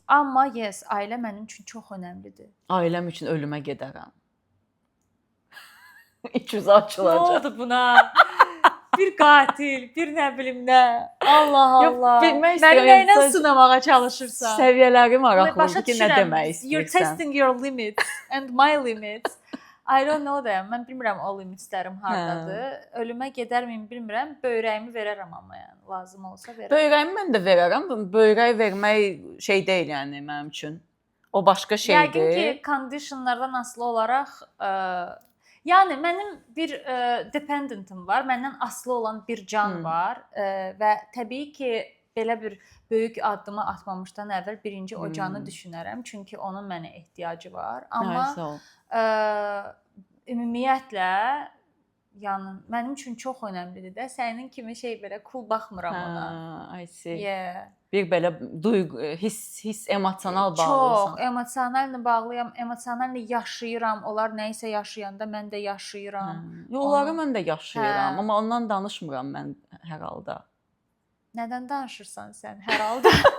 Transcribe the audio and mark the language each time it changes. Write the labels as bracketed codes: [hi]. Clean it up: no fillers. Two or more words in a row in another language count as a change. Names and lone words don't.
[az] Amma yes, ailə mənim üçün çox önəmlidir. Ailəm üçün ölümə gedərəm. İç yüzü açılacaq. Nə oldu buna? Bir qatil, bir nə bilim nə. Allah. Məni nəylə sınamağa çalışırsan? Səviyyələrim maraqlıdır ki, nə demək istəyirsən. [en] You're testing your limits and my limits. I don't know da. [az] Mən bilmirəm o limitlərim hardadır. Ölümə gedərmiyim bilmirəm. Böyrəyimi verərəm amma yəni lazım olsa verərəm. Böyrəyimi mən də verərəm. Böyrək vermək şey deyil yəni mənim üçün. O başqa şeydir. Yəqin ki, conditionlardan asılı olaraq yəni mənim bir dependentim var, məndən asılı olan bir can var və təbii ki, belə bir böyük addımı atmamışdan əvvəl birinci o canı düşünərəm, çünki onun mənə ehtiyacı var. Amma ümumiyyətlə, yəni mənim üçün çox önəmlidir də. Sənin kimi şey belə cool baxmıram ona. [en] I see. Yeah. [az] Bir belə duyğu, hiss emosional bağlısan. Çox emosionalla bağlıyam, emosionalla yaşayıram. Onlar nə isə yaşayanda mən də yaşayıram. Onları mən də yaşayıram, Hə. amma ondan danışmıram mən hər halda. Nədən danışırsan sən hər halda?